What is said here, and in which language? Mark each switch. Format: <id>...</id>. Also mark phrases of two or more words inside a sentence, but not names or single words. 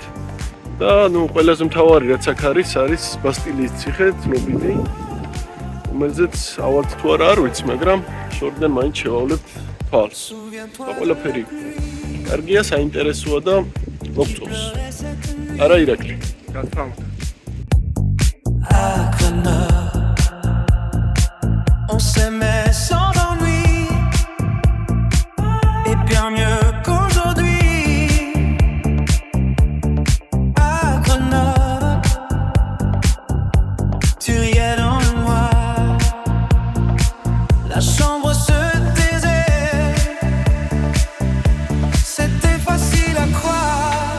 <ka>და ყველაზე მთავარი რაც აქ არის ბასტილიის ციხე, ცნობილი, რომელზეც ავალთ თუ არა არ ვიცი, მაგრამ შორიდან მაინც შევავლებთ თვალს. და ყველაფერი კარგია, საინტერესოა და მოგწონს. არა ირაკლი? რა თქმა უნდა.</ka> <fr>On s'aimait sans ennui, et bien mieux qu'aujourd'hui. À Grenoble, tu riais dans le noir, la chambre se taisait, c'était facile à croire.</fr>